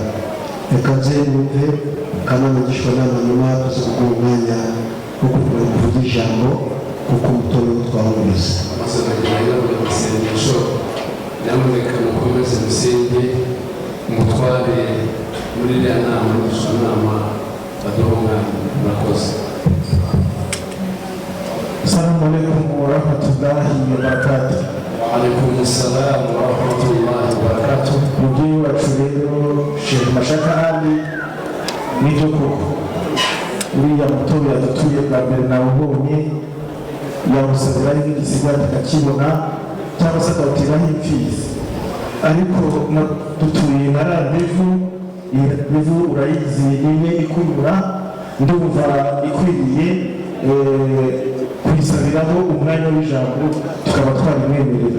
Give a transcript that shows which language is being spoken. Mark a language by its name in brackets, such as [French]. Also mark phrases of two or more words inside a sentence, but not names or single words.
[Kinyarwanda] Reka nze numve akanama ngishwanama nyuma tuze kuguha umwanya wo kugira ngo uvuge ijambo kuko umutobe twawumvise. Maze nagira amasengesho nyamuneka mukomeze musenge umutware muri iriya nama ngishwanama baduha umwanya. Murakoze. [Arabic] السلام عليكم ورحمة الله وبركاته. وعليكم السلام ورحمة الله وبركاته. [Kinyarwanda] Mubyeyi wacu rero Sheikh Mashaka Ali nibyo koko uriya mutobe yadutuye bwa mbere nawubonye yawusabira ari nk'igisigati akakibona cyangwa se akawuteraho imfizi ariko dutuye na randevu urayizi imwe ikunyura ndumva ikwiriye kuyisabiraho umwanya w'ijambo tukaba twarimwemerera.